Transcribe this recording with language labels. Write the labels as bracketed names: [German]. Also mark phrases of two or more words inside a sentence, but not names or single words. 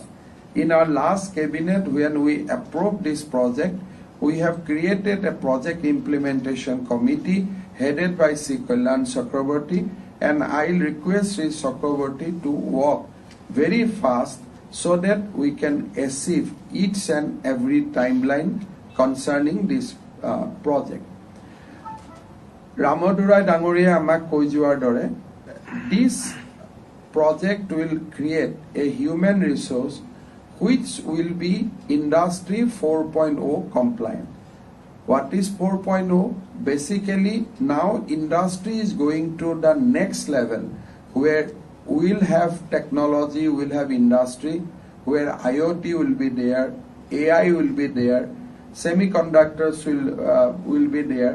[English] In our last cabinet, when we approved this project, we have created a project implementation committee headed by Sri Kalyan Chakraborty, and I'll request Sri Chakraborty to work very fast so that we can achieve each and every timeline concerning this project. [Assamese] Ramodurai Dangoria amak koi joar dore, [English] this project will create a human resource which will be industry 4.0 compliant. What is 4.0? Basically, now industry is going to the next level where we'll have technology, we'll have industry, where IoT will be there, AI will be there, semiconductors will be there.